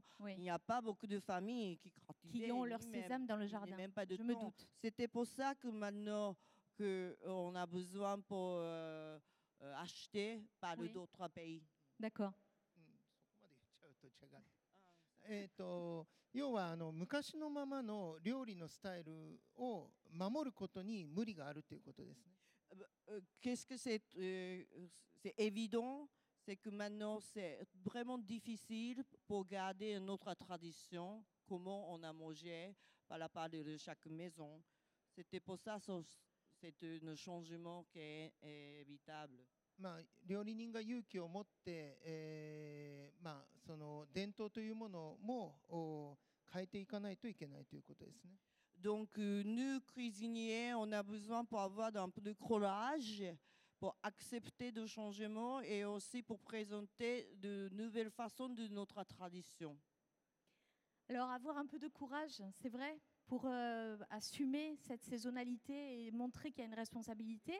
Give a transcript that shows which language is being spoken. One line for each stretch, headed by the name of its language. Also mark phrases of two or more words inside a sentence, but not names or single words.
French: Oui. Il n'y a pas beaucoup de familles qui cultivent Qui ont leur sésame dans le il n'y a jardin. même pas de Je me temps. doute. C'était pour ça que maintenant on a besoin pour acheter par Oui. d'autres pays. D'accord.
Japanese: そこまで言っちゃうと違う。要は昔のままの料理のスタイルを守ることに無理があるということですね。
French: Qu'est-ce que c'est évident, c'est que maintenant c'est vraiment difficile pour garder notre tradition, comment on a mangé par la part de chaque maison. C'était pour ça c'est un changement qui est évitable.
Japanese: 料理人が勇気を持って、その伝統というものも変えていかないといけないということですね。
French: Donc, nous, cuisiniers, on a besoin pour avoir un peu de courage, pour accepter de changements et aussi pour présenter de nouvelles façons de notre tradition. Alors, avoir un peu de courage, c'est vrai, pour assumer cette saisonnalité et montrer qu'il y a une responsabilité.